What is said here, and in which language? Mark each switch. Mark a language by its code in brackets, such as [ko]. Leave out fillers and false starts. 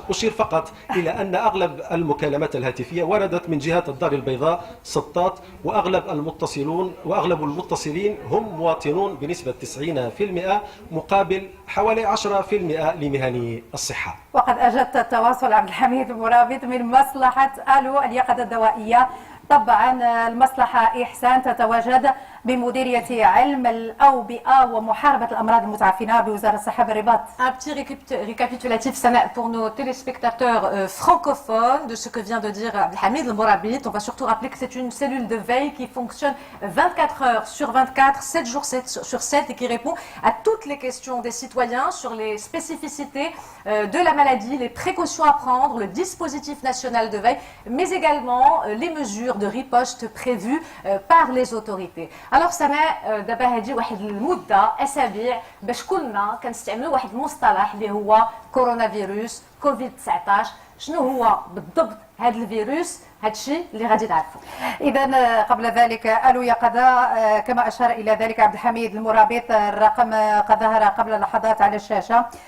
[ar] أشير فقط إلى أن أغلب المكالمات الهاتفية وردت من جهة الدار البيضاء سطات، وأغلب المتصلين هم مواطنون بنسبة 90% مقابل حوالي 10% لمهني الصحة. وقد أجدت التواصل عبد الحميد المرابط من مصلحة آلو اليقظة الدوائية. طبعا المصلحة إحسان تتواجد بمديرية علم الأوبئة ومحاربة الأمراض المتعفنة بوزارة الصحة بالرباط. [fr] Un petit récapitulatif Sana, pour nos téléspectateurs francophones de ce que vient de dire Abdelhamid El Morabit. On va surtout rappeler que c'est une cellule de veille qui fonctionne 24 heures sur 24, 7 jours sur 7 et qui répond à toutes les questions des citoyens sur les spécificités de la maladie, les précautions à prendre, le dispositif national de veille, mais également les mesures de riposte prévues par les autorités. [ar] Alors سناء دابا هذه واحد المده اسابيع باش كلنا كنستعملوا واحد المصطلح اللي هو كورونا فيروس كوفيد 19. شنو هو بالضبط هذا الفيروس؟ هذا الشيء اللي غادي تعرفوا. اذا قبل ذلك آلو يقظة كما اشار الى ذلك عبد الحميد المرابط، الرقم قد ظهر قبل لحظات على الشاشه.